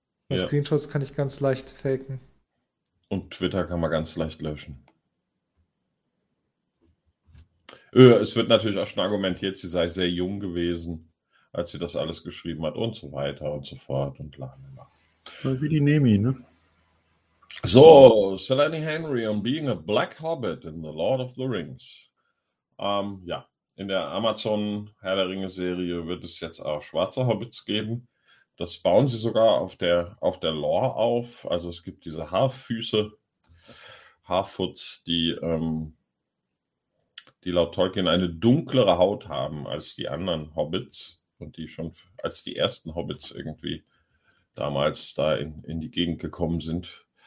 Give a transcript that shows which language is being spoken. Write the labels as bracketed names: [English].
[German] Ja. Screenshots kann ich ganz leicht faken. Und Twitter kann man ganz leicht löschen. Es wird natürlich auch schon argumentiert, sie sei sehr jung gewesen, als sie das alles geschrieben hat und so weiter und so fort und lalala. Wie die Nemi, ne? [English] So, Selene Henry on being a black hobbit in The Lord of the Rings. [German] Ja, in der Amazon Herr der Ringe Serie wird es jetzt auch schwarze Hobbits geben. Das bauen sie sogar auf der Lore auf. Also es gibt diese Haarfüße, Haarfuts, die laut Tolkien eine dunklere Haut haben als die anderen Hobbits und die schon als die ersten Hobbits irgendwie damals da in die Gegend gekommen sind.